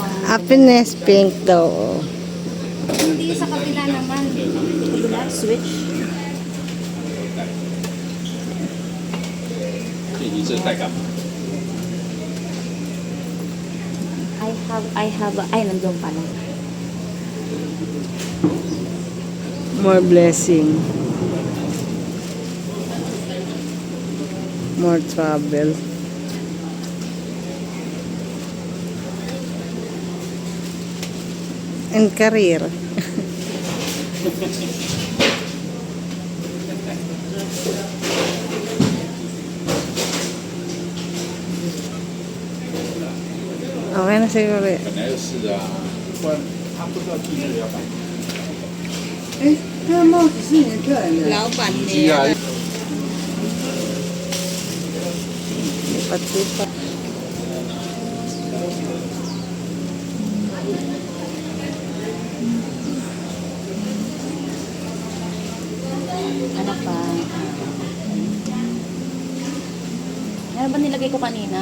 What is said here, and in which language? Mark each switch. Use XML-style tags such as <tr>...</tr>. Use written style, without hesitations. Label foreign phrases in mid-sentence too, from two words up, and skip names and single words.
<tl>Happiness pink daw. Oh. Hindi sa kabila naman. Kabila, switch.</tl> <zh>这已经是带感。</zh> <en>I have,</en> <tl>ay, nandun pala.</tl> <en>More blessing. More travel. And career.</en> <tl>Okay na siguro.</tl> <zh>本来就是啊，不然他不知道今日要干嘛。哎，这个帽子是你的客人的。老板是啊，</zh> <tl>Lipat-lipat. Ano pa? Ano ba nilagay ko kanina?</tl>